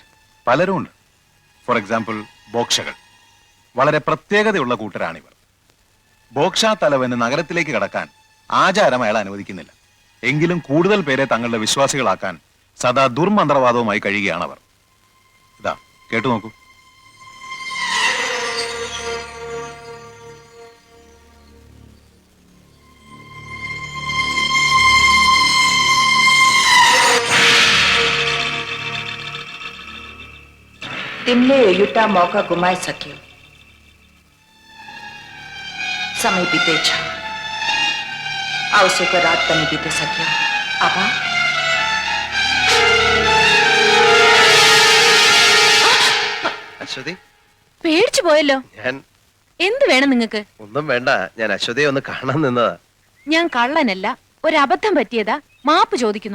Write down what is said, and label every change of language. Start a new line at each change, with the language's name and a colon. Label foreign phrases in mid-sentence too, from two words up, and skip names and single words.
Malayalam: പലരും ഉണ്ട്.
English: for example,
Malayalam: ബോക്ഷകൾ. വളരെ പ്രത്യേകതയുള്ള കൂട്ടരാണിവർ. ബോക്ഷ തലവന് നഗരത്തിലേക്ക് കടക്കാൻ ആചാരം അയാൾ അനുവദിക്കുന്നില്ല. എങ്കിലും കൂടുതൽ പേരെ തങ്ങളുടെ വിശ്വാസികളാക്കാൻ സദാ ദുർമന്ത്രവാദവുമായി കഴിയുകയാണവർ. ഇതാ കേട്ടു നോക്കൂ.
Nepali: तिमीले एउटा मौका गुमाइसक्यौ. समय बितेछ. औँसीको रात पनि बितिसक्यो. अब
Malayalam: അശ്വതി, പേടിച്ചു പോയല്ലോ. ഞാൻ എന്ത് വേണം നിങ്ങക്ക്? ഒന്നും വേണ്ട, ഞാൻ അശ്വതിയെ ഒന്ന് കാണാൻ നിന്നതാ. ഞാൻ കള്ളനല്ല, ഒരബദ്ധം പറ്റിയതാ, മാപ്പ് ചോദിക്കുന്നു.